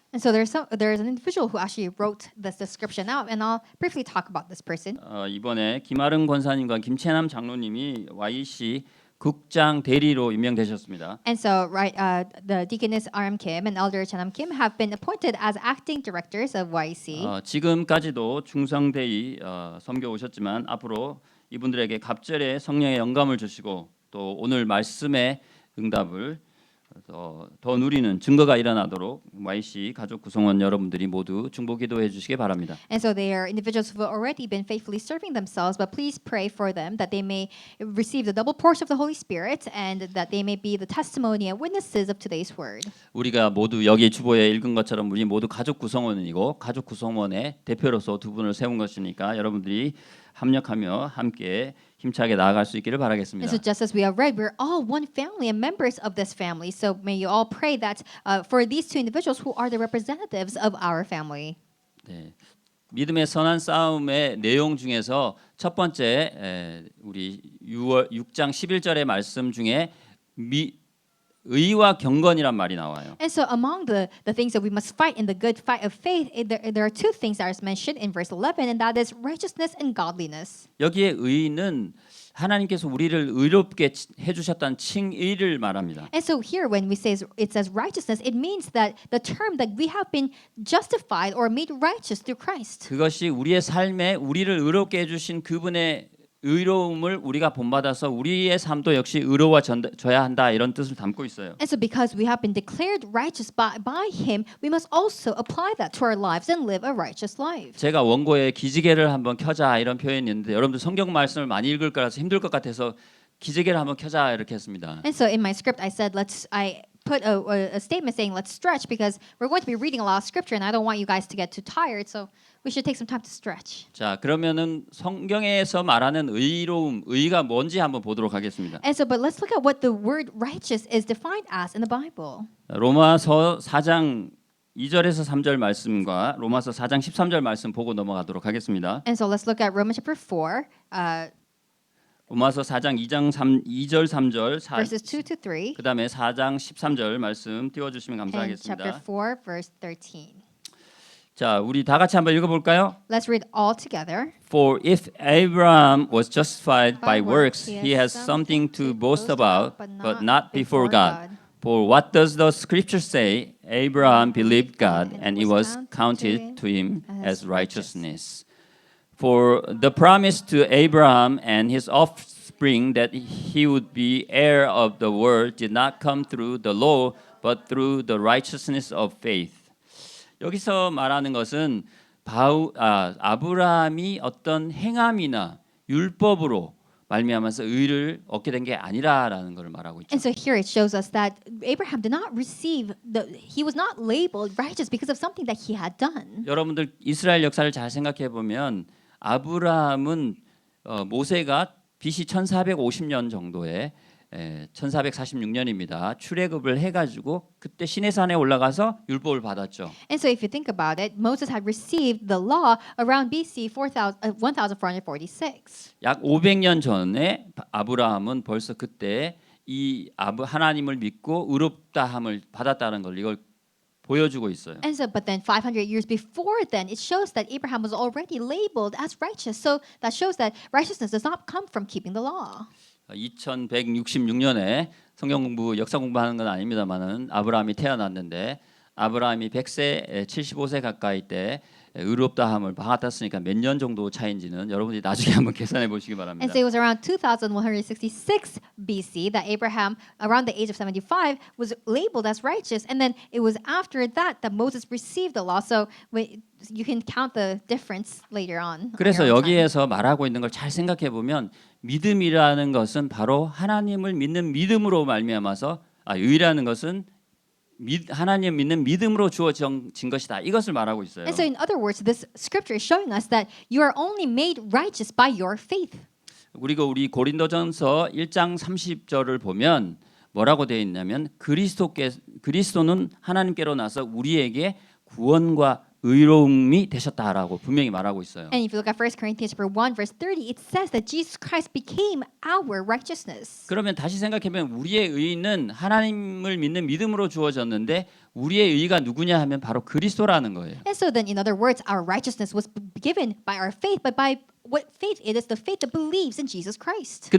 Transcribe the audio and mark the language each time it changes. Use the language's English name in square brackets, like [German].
[English] And so there's an individual who actually wrote this description out, and I'll briefly talk about this person. [Korean] 이번에 김아름 권사님과 김채남 장로님이 YEC 국장 대리로 임명되셨습니다. [English] And so the deaconess RM Kim and elder Chanam Kim have been appointed as acting directors of YEC. [Korean] 지금까지도 중성대의 섬겨 오셨지만 앞으로 이분들에게 갑절의 성령의 영감을 주시고 또 오늘 말씀의 응답을 더 누리는 증거가 일어나도록 YC 가족 구성원 여러분들이 모두 중보 기도해 주시기 바랍니다. [English] And so they are individuals who have already been faithfully serving themselves, but please pray for them that they may receive the double portion of the Holy Spirit and that they may be the testimony and witnesses of today's word. [Korean] 우리가 모두 여기 주보에 읽은 것처럼 우리 모두 가족 구성원이고 가족 구성원의 대표로서 두 분을 세운 것이니까 여러분들이 합력하며 함께 힘차게 나아갈 수 있기를 [English] And [Korean] 바라겠습니다. [English] so, just as we have read, we're all one family and members of this family. So, may you all pray that for these two individuals who are the representatives of our family. [Korean] 네. 믿음의 선한 싸움의 내용 중에서 첫 번째 우리 6장 11절의 말씀 중에 의와 경건이란 말이 나와요. [English] And so, among the things that we must fight in the good fight of faith, there are two things that are mentioned in verse 11, and that is righteousness and godliness. [Korean] 여기에 의는 하나님께서 우리를 의롭게 해주셨다는 칭의를 말합니다. [English] And so here, when we say it says righteousness, it means that the term that we have been justified or made righteous through Christ. [Korean] 그것이 우리의 삶에 우리를 의롭게 해주신 그분의 의로움을 우리가 본받아서 우리의 삶도 역시 의로워져야 한다 이런 뜻을 담고 있어요. [English] And so because we have been declared righteous by Him, we must also apply that to our lives and live a righteous life. [Korean] 제가 원고에 기지개를 한번 켜자 이런 표현이 있는데 여러분들 성경 말씀을 많이 읽을 거라서 힘들 것 같아서 기지개를 한번 켜자 이렇게 했습니다. [English] And so in my script, I said I put a statement saying let's stretch because we're going to be reading a lot of scripture and I don't want you guys to get too tired. So we should take some time to stretch. [Korean] 자, 그러면은 성경에서 말하는 의로움, 의가 뭔지 한번 보도록 하겠습니다. [English] And so, but let's look at what the word righteous is defined as in the Bible. [Korean] 로마서 4장 2절에서 3절 말씀과 로마서 4장 13절 말씀 보고 넘어가도록 하겠습니다. [English] And so let's look at Romans chapter 4, [Korean] 로마서 4장 2절 3절 [English] verses 2 to 3, [Korean] 그다음에 4장 13절 말씀 띄워 주시면 [English] and chapter [Korean] 감사하겠습니다. [English] 4, verse 13. [Korean] 자, 우리 다 같이 한번 읽어 볼까요? [English] Let's read all together. For if Abraham was justified by works, works, he has something to boast about, but not before God. For what does the scripture say? Abraham believed God, and it was counted to him as righteousness. For the promise to Abraham and his offspring that he would be heir of the world did not come through the law, but through the righteousness of faith. [Korean] 여기서 말하는 것은 아브라함이 어떤 행함이나 율법으로 말미암아서 의를 얻게 된 게 아니라라는 것을 말하고 있죠. [English] And so here it shows us that Abraham did not receive he was not labeled righteous because of something that he had done. [Korean] 여러분들 이스라엘 역사를 잘 생각해 보면 아브라함은 모세가 BC 1450년 정도에 1446년입니다. 출애굽을 해가지고 그때 시내산에 올라가서 율법을 받았죠. [English] And so if you think about it, Moses had received the law around BC 1446. [Korean] 약 500년 전에 아브라함은 벌써 그때 이 하나님을 믿고 의롭다함을 받았다는 걸 이걸 보여주고 있어요. [English] And so, but then 500 years before then, it shows that Abraham was already labeled as righteous. So that shows that righteousness does not come from keeping the law. [Korean] 2166년에 성경 공부 역사 공부하는 건 아닙니다만은 아브라함이 태어났는데 아브라함이 100세 75세 가까이 때 의롭다함을 받았으니까 몇 년 정도 차인지는 여러분이 나중에 한번 계산해 보시기 바랍니다. [English] And so it was around 2166 BC that Abraham, around the age of 75, was labeled as righteous. And then it was after that that Moses received the law. So you can count the difference later on. [Korean] 그래서 여기에서 말하고 있는 걸 잘 생각해 보면 믿음이라는 것은 바로 하나님을 믿는 믿음으로 말미암아서 의라는 것은 하나님 믿는 믿음으로 주어진 것이다. 이것을 말하고 있어요. [English] And so in other words, this scripture is showing us that you are only made righteous by your faith. [Korean] 그리고 우리 고린도전서 1장 30절을 보면 뭐라고 되어 있냐면 그리스도는 하나님께로 나서 우리에게 구원과 의로움이 되셨다라고 분명히 말하고 있어요. [English] And if you look at 1 Corinthians 1 verse 30, it says that Jesus Christ became our righteousness. [Korean] 그러면 다시 생각해보면 우리의 의는 하나님을 믿는 믿음으로 주어졌는데 우리의 의가 누구냐 하면 바로 그리스도라는 거예요. [English] And so then in other words, our righteousness was given by our faith, but by what faith it is the faith that believes in Jesus Christ.